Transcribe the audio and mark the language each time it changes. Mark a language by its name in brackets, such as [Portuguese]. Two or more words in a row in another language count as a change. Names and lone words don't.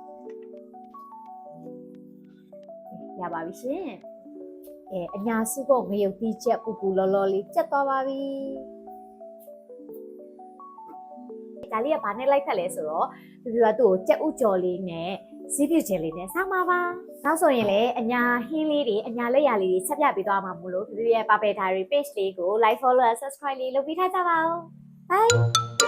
[Burmese] ရပါပြီရှင်အညာစုဖို့ငရုတ်သီးချက်ပူပူလောလောလေးချက်သွားပါပြီဒါလေးကဘာနဲ့လိုက်ခတ်လဲဆိုတော့ပြပြသူ့ကိုကြက်ဥကြော်လေးနဲ့ဈေးပြည့်ချယ်လေးနဲ့ဆောင်းပါပါနောက်ဆိုရင်လည်းအညာဟင်းလေးတွေအညာလက်ရလေးတွေဆက်ပြပေးသွားမှာမို့လို့ပြပြရဲ့ Purple Diary page လေးကို [English] like follow and subscribe [Burmese] လေးလုပ်ပေးထားကြပါဦး bye